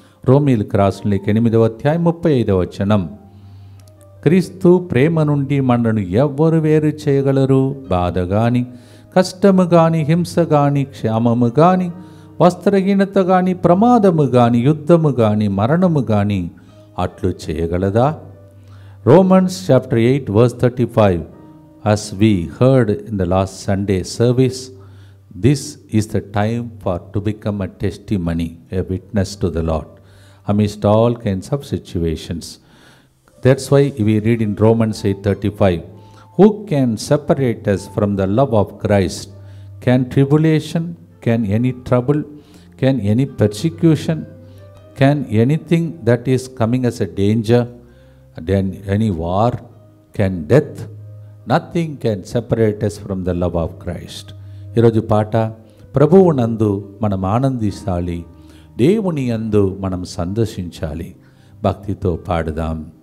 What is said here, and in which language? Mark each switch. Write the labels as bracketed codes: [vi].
[te] రోమీయులకు రాసిన లేఖ 8వ అధ్యాయం 35వ వచనం, క్రీస్తు ప్రేమ నుండి మనను ఎవ్వరు వేరు చేయగలరు? బాధ గాని, కష్టము గాని, హింస గాని, క్షామము గాని, వస్త్రహీనత గాని, ప్రమాదము గాని, యుద్ధము గాని, మరణము గాని అట్లు చేయగలదా? [en] Romans chapter 8 verse 35, as we heard in the last Sunday service, this is the time for to become a testimony, a witness to the Lord amidst all kinds of situations. That's why we read in Romans 8:35, who can separate us from the love of Christ? Can tribulation, can any trouble, can any persecution, can anything that is coming as a danger, then any war, can death, nothing can separate us from the love of Christ. [te] ఈరోజు పాట ప్రభువునందు మనం ఆనందించాలి, దేవుని యందు మనం సంతోషించాలి. భక్తితో పాడుదాం.